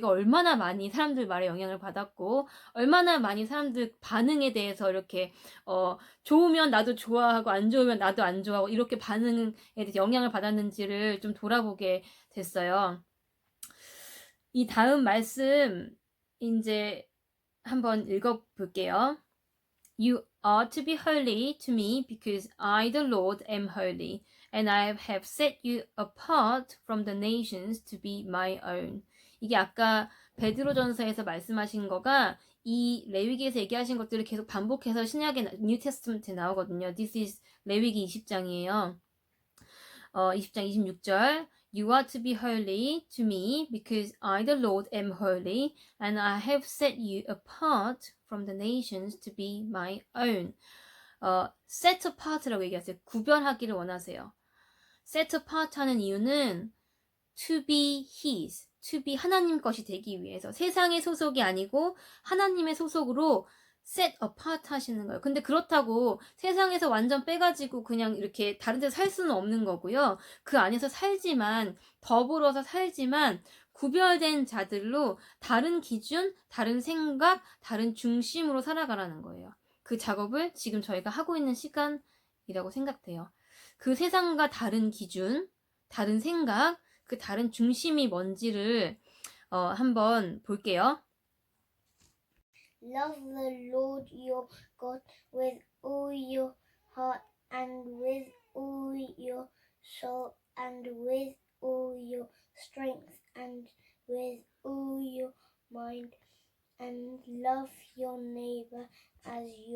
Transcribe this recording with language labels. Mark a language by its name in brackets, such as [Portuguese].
[Korean] 내가 얼마나 많이 사람들 말에 영향을 받았고 얼마나 많이 사람들 반응에 대해서 이렇게 좋으면 나도 좋아하고 안 좋으면 나도 안 좋아하고 이렇게 반응에 대해서 영향을 받았는지를 좀 돌아보게 됐어요. 이 다음 말씀 이제 한번 읽어볼게요. [English] You are to be holy to me because I, the Lord, am holy, and I have set you apart from the nations to be my own. [Korean] 이게 아까 베드로전서에서 말씀하신 거가 이 레위기에서 얘기하신 것들을 계속 반복해서 신약의 뉴 테스트먼트에 나오거든요. [English] This is [Korean] 레위기 20장이에요. 20장 26절 [English] You are to be holy to me because I the Lord am holy and I have set you apart from the nations to be my own. [Korean] set apart라고 얘기하세요. 구별하기를 원하세요. set apart 하는 이유는 [English] to be his, to be [Korean] 하나님 것이 되기 위해서 세상의 소속이 아니고 하나님의 소속으로 set apart 하시는 거예요. 근데 그렇다고 세상에서 완전 빼가지고 그냥 이렇게 다른 데서 살 수는 없는 거고요. 그 안에서 살지만 더불어서 살지만 구별된 자들로 다른 기준, 다른 생각, 다른 중심으로 살아가라는 거예요. 그 작업을 지금 저희가 하고 있는 시간이라고 생각돼요. 그 세상과 다른 기준, 다른 생각, 그 다른 중심이 뭔지를 한번 볼게요. [English] Love the Lord your God with all your heart and with all your soul and with all your strength and with all your mind and love your neighbor as